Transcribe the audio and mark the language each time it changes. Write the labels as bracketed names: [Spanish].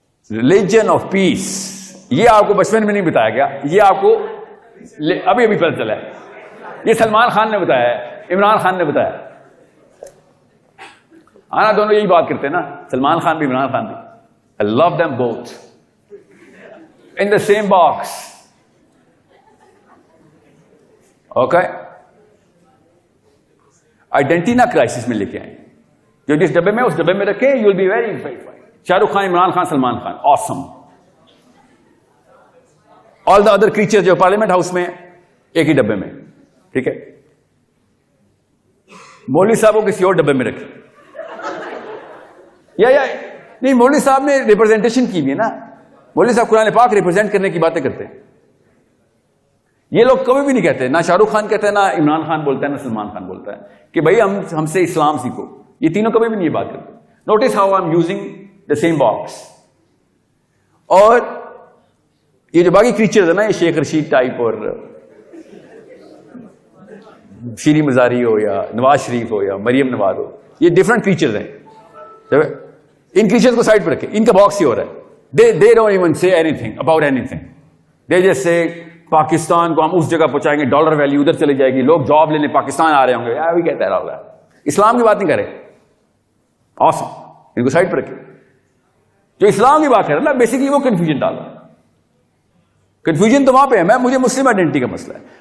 [Urdu] Religion of peace, یہ آپ کو بچپن میں نہیں بتایا گیا, یہ آپ کو ابھی پتہ چلا ہے. یہ سلمان خان نے بتایا ہے, عمران خان نے بتایا. آنا دونوں یہی بات کرتے ہیں نا, سلمان خان بھی عمران خان بھی. [English] I love them both in the same box. [Urdu] Okay, identity نہ کرائسس میں لے کے آئیں, جو جس ڈبے میں اس ڈبے میں رکھیں, [English] You will be very fine. [Urdu] Shah Rukh Khan, Imran Khan, Salman Khan, awesome. [English] all the other creature [Urdu] جو پارلیمنٹ ہاؤس میں ایک ہی ڈبے میں, ٹھیک ہے. مولوی صاحب کو کسی اور ڈبے میں رکھیں. یا نہیں, مولوی صاحب نے ریپرزینٹیشن کی بھی ہے نا, مولوی صاحب قرآن پاک ریپرزینٹ کرنے کی باتیں کرتے ہیں. یہ لوگ کبھی بھی نہیں کہتے, نہ شاہ رخ خان کہتے ہیں, نہ عمران خان بولتا ہے, نہ سلمان خان بولتا ہے کہ بھائی ہم سے اسلام سیکھو. یہ تینوں کبھی بھی نہیں یہ بات کرتے. [English] Notice how I am using the same box. [Urdu] اور یہ جو باقی کریچرز ہیں نا, یہ شیخ رشید ٹائپ اور شیریں مزاری ہو یا نواز شریف ہو یا مریم نواز ہو, یہ ڈفرنٹ کریچرز ہیں. ان کریچرز کو سائڈ پہ رکھے, ان کا باکس ہی ہو رہا ہے. [English] they don't even say anything about anything. they just say [Urdu] Pakistan کو ہم اس جگہ پہنچائیں گے, ڈالر ویلیو ادھر چلی جائے گی, لوگ جاب لینے پاکستان آ رہے ہوں گے. وہی کہتا ہے ہوگا, اسلام کی بات نہیں کرے. awesome, ان کو سائڈ پہ رکھے. جو اسلام کی بات کر رہا ہے نا, بیسکلی وہ کنفیوژن ڈال رہا ہے. کنفیوژن تو وہاں پہ ہے, مجھے مسلم آئیڈینٹی کا مسئلہ ہے.